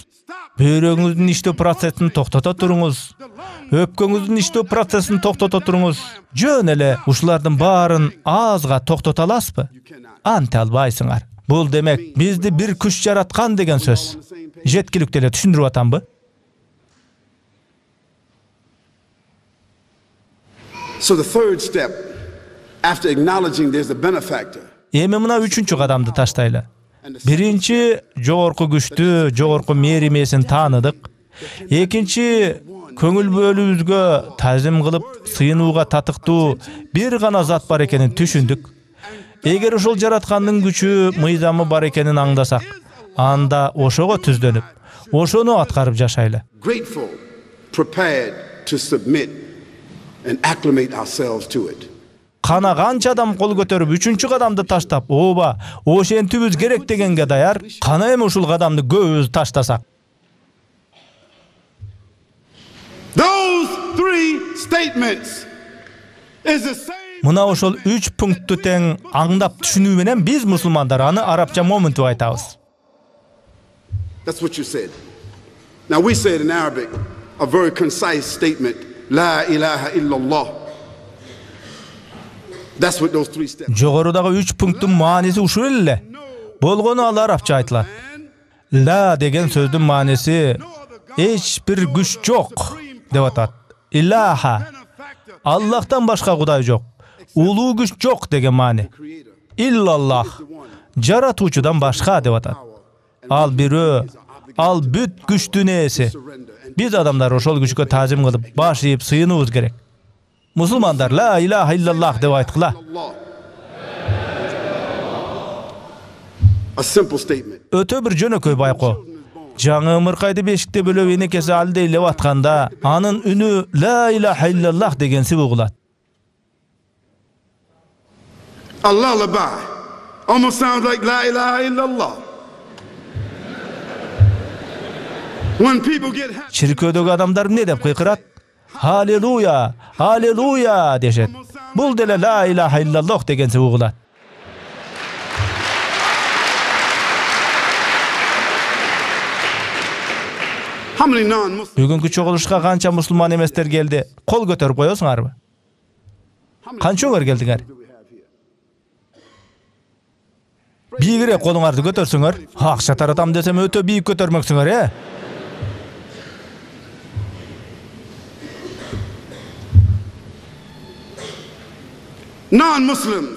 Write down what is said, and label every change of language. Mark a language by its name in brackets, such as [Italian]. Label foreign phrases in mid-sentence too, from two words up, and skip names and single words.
[Kyrgyz] Бөйрөгүңүздүн иштөө процессин токтото туруңуз. Өпкөңүздүн иштөө процессин токтото туруңуз. Жөн эле ушулардын баарын азга токтото аласызбы? Анте албайсыңар. Бул демек бизди бир күч жараткан деген сөз. Жеткиликтүү эле түшүндүрүп атамбы? [English] So the third step, after acknowledging there's a benefactor, [Kyrgyz] Эми мына үчүнчү кадамды таштайлы. Биринчи, жогорку күчтү, жогорку мээримесин тааныдык. Экинчи, көңүл бөлүүбүзгө тазим кылып, сыйынууга татыктуу бир гана зат бар экенин түшүндүк. Эгер ошол жараткандын күчү, мыйзамы бар экенин аңдасак, анда ошого түздөнүп, ошону аткарып жашайлы. [English] Grateful, prepared to submit and acclimate ourselves to it. [Kyrgyz] Кана канча адам кол көтөрүп, үчүнчү кадамды таштап, ооба, ошентүүбүз керек дегенге даяр, кана эми ушул кадамды көбүбүз таштасак. [English] Those three statements is the same. Мына ошол 3 пунктту тең аңдап түшүнүү менен биз мусулмандар аны арабча момун деп айтабыз. That's what you said. Now we said in Arabic a very concise statement, [Arabic] لا إله إلا الله. [English] That's what those three steps. [Kyrgyz] Жогорудагы 3 пункттун мааниси ушул эле. Болгону ал арабча айтылат. Ла деген сөздүн мааниси эч бир күч жок деп атат. Илаха. Аллахтан башка кудай жок. Улуу күч жок деген маани. Иллаллах. Жаратуучудан башка деп атат. Ал бирөө, ал бүт күчтүн ээси. Биз адамдар ошол күчкө таазим кылып, баш ийип сыйынуубуз керек. Мусулмандар [Arabic] لا إله إلا الله [Kyrgyz] деп айткыла. [English] A simple statement. [Kyrgyz] Өтө бир жөнөкөй байкоо. Жаңы ымыркайды бешикте бөлөп энекеси алдейлеп атканда, анын үнү [Arabic] لا إله إلا الله [Kyrgyz] дегенси угулат. [English] A lullaby almost sounds like [Arabic] لا إله إلا الله. [English] When people get happy, [Kyrgyz] Чиркөөдөгү адамдар эмне деп кыйкырат? Халелуя, халелуя дешет. Бул деле [Arabic] لا إله إلا الله [Kyrgyz] дегенси угулат. [English] how many non-Muslims? [Kyrgyz] Бүгүнкү чогулушка канча мусулман эместер келди? Кол көтөрүп коесуңарбы? Канчаңар келдиңер? Бийигирээк колуңарды көтөрсөңөр, акча таратам десем өтө бийик көтөрмөксүңөр, [English] Non-Muslims.